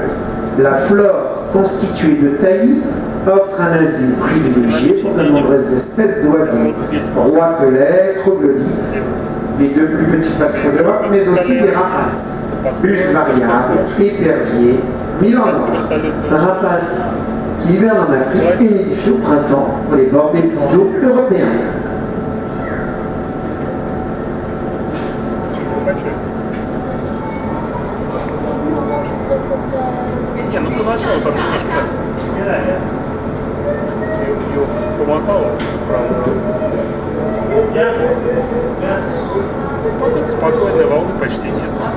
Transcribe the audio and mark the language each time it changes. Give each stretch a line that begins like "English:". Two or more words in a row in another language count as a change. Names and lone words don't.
French: La flore constituée de taillis offre un asile privilégié pour de nombreuses espèces d'oiseaux, roitelets, troglodytes, les deux plus petits passerelles d'Europe, mais aussi des rapaces, bus variables, éperviers, milan noir, un rapace qui hiverne en Afrique et nidifie au printemps pour les bords des plans d'eau européens.
Russian: Не, ну поначалу там немножко ее помотало справа. Погода спокойная, волны почти нет.